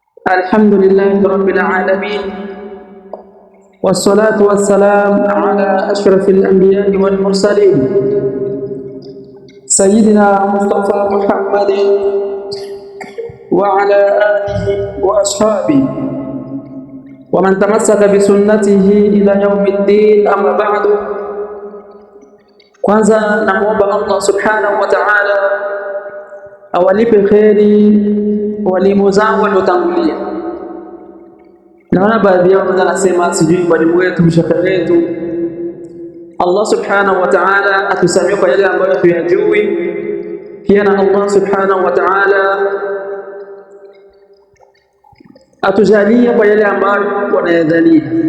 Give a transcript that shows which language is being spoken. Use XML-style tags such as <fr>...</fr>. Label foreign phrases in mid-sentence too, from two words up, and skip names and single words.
<ar>الحمد لله رب العالمين، والصلاة والسلام على أشرف الأنبياء والمرسلين سيدنا مصطفى محمد وعلى آله وأصحابه ومن تمسك بسنته إلى يوم الدين. أما بعد،</ar> <sw>kwanza namuomba Allah</sw> <ar>سبحانه وتعالى</ar> <sw>awalipe kheri walimu zangu waliotangulia. Naona baadhi yao wanasema sijui walimu wetu, mshekhe wetu. Allah</sw> <ar>سبحانه وتعالى</ar> <sw>atusamie kwa yale ambayo tuyajui, pia na Allah</sw> <ar>سبحانه وتعالى</ar> <sw>atujalie kwa yale ambayo wanayadhania.</sw>